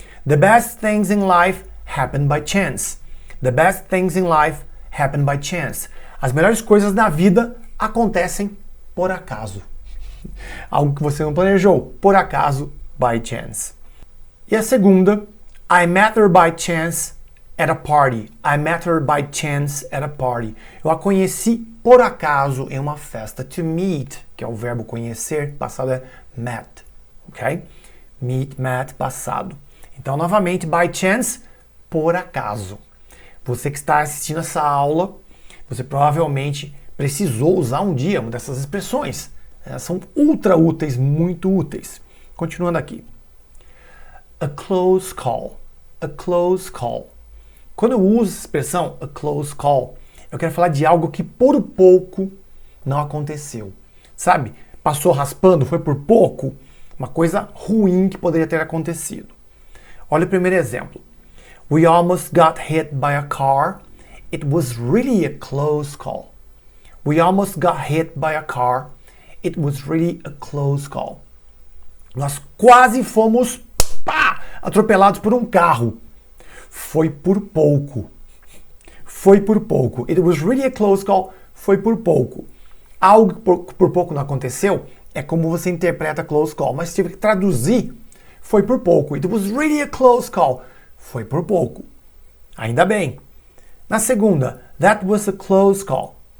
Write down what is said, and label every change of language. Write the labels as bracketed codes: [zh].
[en] The best things in life happen by chance. The best things in life happen by chance. [pt] As melhores coisas na vida acontecem por acaso. Algo que você não planejou. Por acaso, [en] by chance. [pt] E a segunda, [en] I met her by chance at a party. I met her by chance at a party. [pt] Eu a conheci por acaso em uma festa. To meet, que é o verbo conhecer, passado é met. Ok? Meet, met, passado. Então, novamente, [en] by chance, [pt] por acaso. Você que está assistindo essa aula, você provavelmente precisou usar um dia uma dessas expressões. Elas são ultra úteis, muito úteis. Continuando aqui. [en] A close call. A close call. [pt] Quando eu uso essa expressão, a close call, eu quero falar de algo que por pouco não aconteceu. Sabe? Passou raspando, foi por pouco. Uma coisa ruim que poderia ter acontecido. Olha o primeiro exemplo. [en] We almost got hit by a car. It was really a close call. We almost got hit by a car. It was really a close call. [pt] Nós quase fomos atropelados por um carro. Foi por pouco. Foi por pouco. [en] It was really a close call. [pt] Foi por pouco. Algo que por pouco não aconteceu é como você interpreta close call. Mas tive que traduzir. Foi por pouco. [en] It was really a close call. [pt] Foi por pouco. Ainda bem. Na segunda, [en] that was a close call.